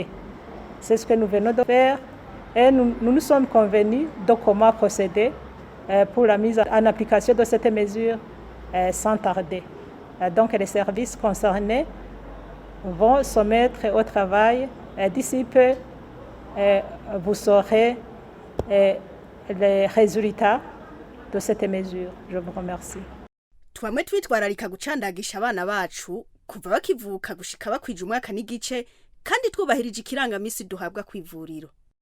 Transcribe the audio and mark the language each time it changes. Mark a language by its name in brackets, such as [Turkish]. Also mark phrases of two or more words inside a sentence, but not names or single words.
[French] C'est ce que nous venons de faire et nous nous sommes convenus de comment procéder pour la mise en application de cette mesure sans tarder. Donc les services concernés vont se mettre au travail. D'ici peu, vous saurez les résultats de cette mesure. Je vous remercie. [Rundi] twamwe twitwararika gucandagisha abana bacu kuva bakivuka gushika bakwije umwaka n'igice kandi twubahirije ikirangamisi duhabwa kw'ivuriro.